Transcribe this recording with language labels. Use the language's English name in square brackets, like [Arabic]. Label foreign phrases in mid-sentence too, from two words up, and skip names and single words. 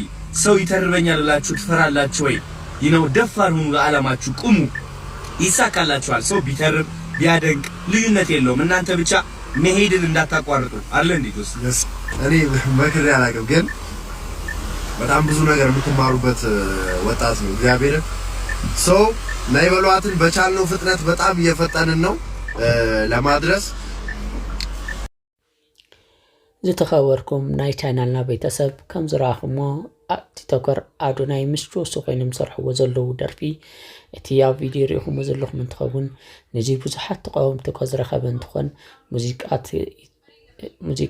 [Amharic] ሰው ይተርበኛል ብላችሁ ትፈራላችሁ ወይ? ይነው ደፋር ሁኑ፣ ለዓላማችሁ ቁሙ፣ ይሳካላችኋል። ሰው ቢተርብ ቢያደንቅ ልዩነት የለውም። እናንተ ብቻ መሄድን እንዳታቋርጡ አለ እንዴ ጆሲ? እኔ መክሬ አላውቅም ግን በጣም ብዙ ነገር የምትማሩበት ወጣት ነው። እግዚአብሔር ናይ በሏትን በቻልነው ፍጥነት በጣም እየፈጠንን ነው ለማድረስ [Tigrinya] ዝተኸበርኩም ናይ ቻናልና ቤተሰብ ከም ዝረኣኹሞ ቲክቶከር ኣዶናይ ምስ ጆሲ ኮይኖም ዝሰርሕዎ ዘለዉ ደርፊ እቲ ኣብ ቪድዮ ሪኢኹሞ ዘለኹም እንትኸውን ነዚ ብዙሓት ተቃወምቲ ከዝረኸበ እንትኾን ሙዚቃ